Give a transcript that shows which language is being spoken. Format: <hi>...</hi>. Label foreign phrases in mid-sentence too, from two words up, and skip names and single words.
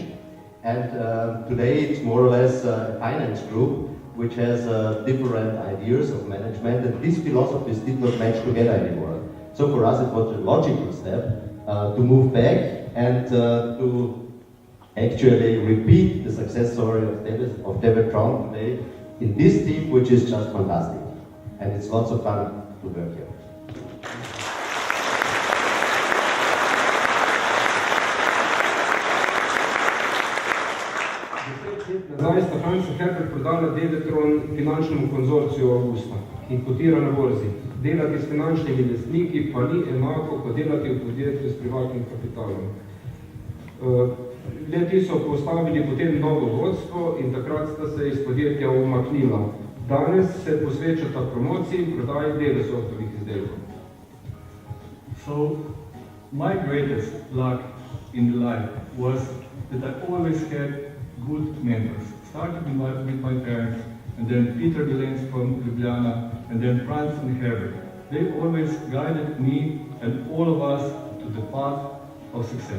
<en>And today it's more or less a finance group which has different ideas of management, and these philosophies did not match together anymore. So for us it was a logical step to move back and to actually repeat the success story of Devetron today in this team, which is just fantastic. And it's lots of fun to work here.</en> <sl>Nazaj sta Franc in Herbert prodala Devetron finančnemu konzorciju Augusta, ki kotira na borzi. Delati s finančnimi lastniki pa ni enako, kot delati v podjetju s privatnim kapitalom. Leti so postavili potem novo vodstvo in takrat sta se iz podjetja umaknila. Danes se posvečata promociji in prodaji Devesoftovih izdelkov.</sl> <en>So, my greatest luck in life was that I always had good mentors. Started with my parents, and then Peter Delenz from Ljubljana, and then Franz and Herbert. They always guided me and all of us to the path of success.</en>